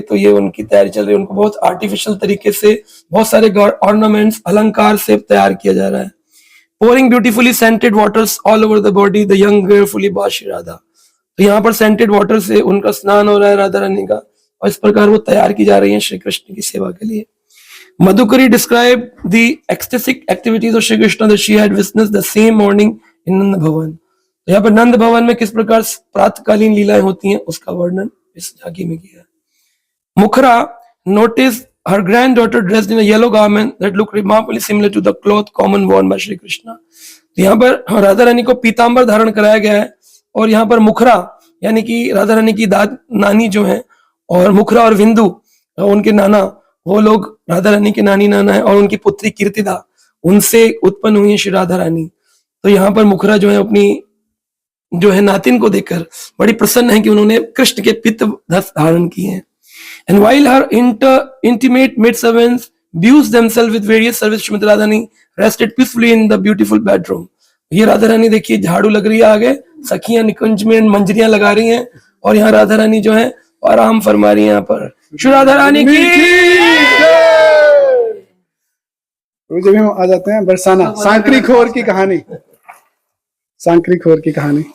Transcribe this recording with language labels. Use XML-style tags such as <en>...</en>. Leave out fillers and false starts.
<hi>तो ये उनकी तैयारी चल रही है, उनको बहुत आर्टिफिशियल तरीके से बहुत सारे ऑर्नामेंट्स अलंकार से तैयार किया जा रहा है।</hi> <en>pouring beautifully scented waters all over the body, the young girl fully bathed Shri Radha।</en> <hi>तो यहाँ पर सेंटेड वाटर से उनका स्नान हो रहा है राधा रानी का, और इस प्रकार वो तैयार की जा रही हैं श्री कृष्ण की सेवा के लिए।</hi> <en>Madhukari described the ecstatic activities of Shri Krishna that she had witnessed the same morning in Nand Bhavan।</en> <hi>तो यहाँ पर नंद भवन में किस प्रकार प्रातःकालीन लीलाएं होती हैं उसका वर्णन इस झांकी में किया है।</hi> <en>Mukhra noticed her granddaughter dressed in a yellow garment that looked remarkably similar to the cloth common worn by Shri Krishna।</en> <hi>तो यहाँ पर राधा रानी को पीतांबर धारण कराया गया है, और यहाँ पर मुखरा यानी कि राधा रानी की नानी जो है, और मुखरा और विंदु उनके नाना, वो लोग राधा रानी के नानी नाना है, और उनकी पुत्री कीर्तिदा उनसे उत्पन्न हुई है श्री राधा रानी। तो यहाँ पर मुखरा जो है अपनी जो है नातिन को देखकर बड़ी प्रसन्न है कि उन्होंने कृष्ण के पित्त धारण किए हैं।</hi> <en>And while her intimate maidservants abused themselves with various service, Srimati Radharani rested peacefully in the beautiful bedroom।</en> <hi>ये राधा रानी देखिए झाड़ू लग रही है, आगे सखियां निकुंज में मंजरियां लगा रही हैं, और यहाँ राधा रानी जो है आराम फरमा रही है। यहाँ पर श्री राधा रानी की जब हम आ जाते हैं बरसाना सांकरी खोर की कहानी, सांकरी खोर की कहानी,</hi>